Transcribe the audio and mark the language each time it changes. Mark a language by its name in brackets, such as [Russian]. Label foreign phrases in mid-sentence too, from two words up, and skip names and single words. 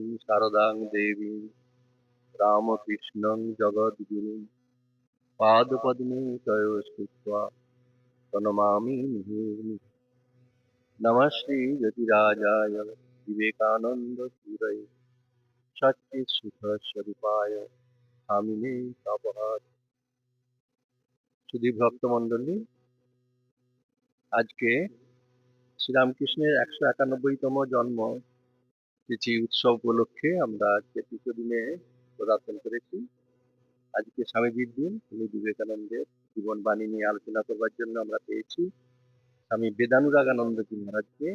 [Sanskrit] शारदां देवीं रामकृष्णं जगद्गुरुं पादपद्मे तयो स्थित्वा प्रणमामि मुहुर्मुहुः। नमः श्रीयतिराजाय विवेकानन्दसूरये सच्चित्सुखस्वरूपाय स्वामिने तपः। [Bangla] সুধী ভক্তমণ্ডলী, আজকে শ্রীরামকৃষ্ণের 191তম জন্ম তিথি উৎসব উপলক্ষে আমরা আজকে তৃতীয় দিনে পদার্পণ করেছি। আজকে স্বামীজির দিন, স্বামী বিবেকানন্দের জীবন বাণী নিয়ে আলোচনা করবার জন্য আমরা পেয়েছি স্বামী বেদানুরাগানন্দজি মহারাজকে।